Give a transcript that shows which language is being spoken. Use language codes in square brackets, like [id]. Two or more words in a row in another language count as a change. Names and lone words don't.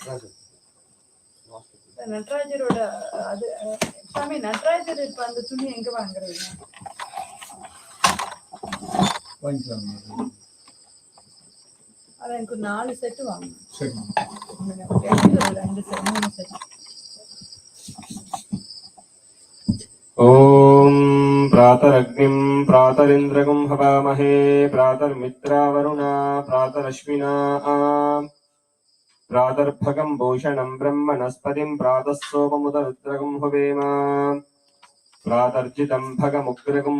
[ta] நடராஜரோட அது சாமி நடராஜர் இப்ப அந்த துணி எங்க வாங்குறீங்க? அது எனக்கு 4 செட்டு வாங்கணும். 2 செட் 3 செட். [sa] ॐ प्रातरग्निं प्रातरिन्द्रगं हवामहे प्रातर्मित्रावरुणा प्रातरश्विना प्रातर्भगं भूषणं ब्रह्मणस्पतिं प्रातः सोममुदरुद्रगं हुवेम प्रातर्जितं भगमुग्रगं